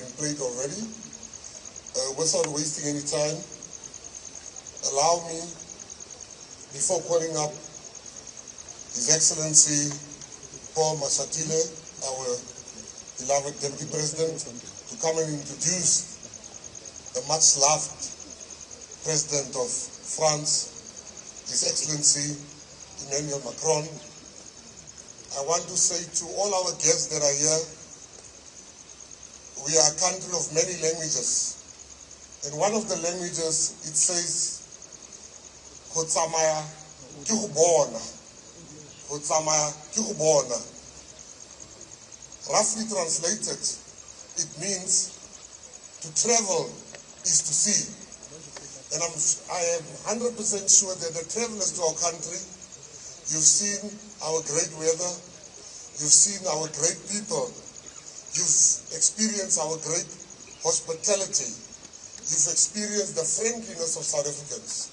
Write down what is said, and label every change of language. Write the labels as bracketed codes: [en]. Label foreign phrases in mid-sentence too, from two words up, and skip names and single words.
[en] been played already, without wasting any time, allow me, before calling up His Excellency Paul Mashatile, our beloved Deputy President, to come and introduce the much-loved President of France, His Excellency Emmanuel Macron. I want to say to all our guests that are here, we are a country of many languages. And one of the languages, it says, [tn] go tsamaya ke go bona. Go tsamaya ke go bona. [en] Roughly translated, it means to travel is to see. And I am 100% sure that the travelers to our country, you've seen our great weather, you've seen our great people, you've experienced our great hospitality, you've experienced the friendliness of South Africans.